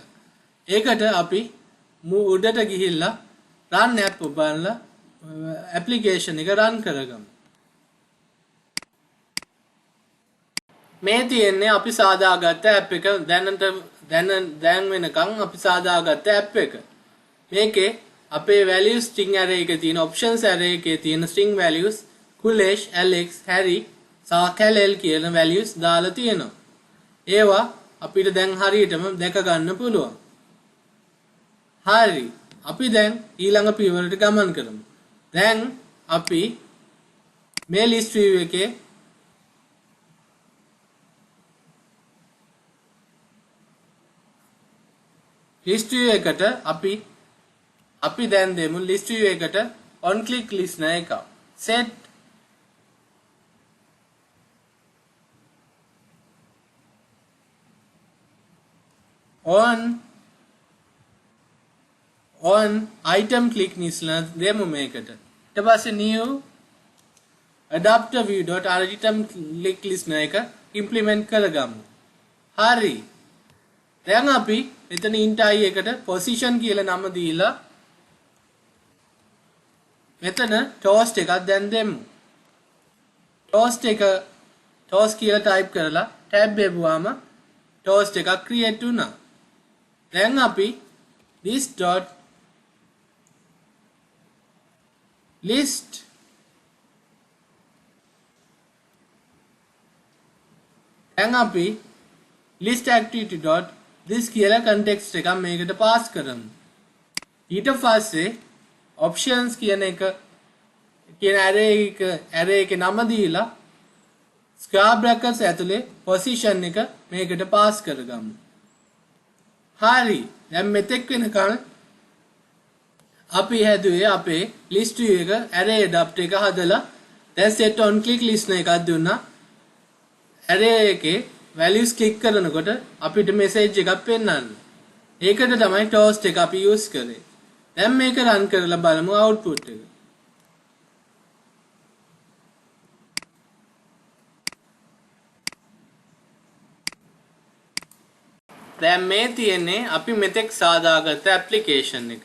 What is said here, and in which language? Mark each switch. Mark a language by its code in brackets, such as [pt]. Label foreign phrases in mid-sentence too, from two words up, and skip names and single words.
[si] ඒකට අපි උඩට ගිහිල්ලා [en] run app [si] බලලා application එක run කරගමු. මේ තියෙන්නේ අපි සාදාගත්ත app එක. දැන් වෙනකන් අපි සාදාගත්ත app එක. මේකේ අපේ [en] values string array [si] එකේ තියෙන [en] options array [si] එකේ තියෙන [en] string values [si] kulesh, alex, harry සහ kalel කියන values දාලා තියෙනවා. ඒවා අපිට දැන් හරියටම දැක ගන්න පුළුවන්. හරි. අපි දැන් ඊළඟ පියවරට ගමන් කරමු. දැන් අපි මේ [en] list view [si] එකේ [en] list view [si] එකට අපි දැන් දෙමු [en] list view [si] එකට [en] on click listener [si] එක [en] set on item click listener [si] දෙමු මේකට. ඊට පස්සේ [en] new adapter view.item click listener [si] එක implement කරගමු. හරි. දැන් අපි මෙතන [en] int i [si] එකට position කියලා නම දීලා මෙතන toast එකක් දැන් දෙමු. toast කියලා type කරලා tab එවුවාම toast එකක් create වුණා. දැන් අපි this.list දැන් අපි [en] list activity.this [si] කියලා context එකක් මේකට pass කරමු. ඊට පස්සේ options කියන array එකේ නම දීලා [en] square brackets [si] ඇතුලේ position එක මේකට pass කරගමු. හරි. දැන් මෙතෙක් වෙනකන් අපි හැදුවේ අපේ [en] list view [si] එක [en] array adapter [si] එක හදලා දැන් [en] set on click listener [si] එකක් දුන්නා. array එකේ [en] values click [si] කරනකොට අපිට message එකක් පෙන්නන්න. ඒකට තමයි toast එක අපි use කරේ. දැන් මේක run කරලා බලමු output එක. දැන් මේ තියෙන්නේ අපි මෙතෙක් සාදාගත්ත application එක.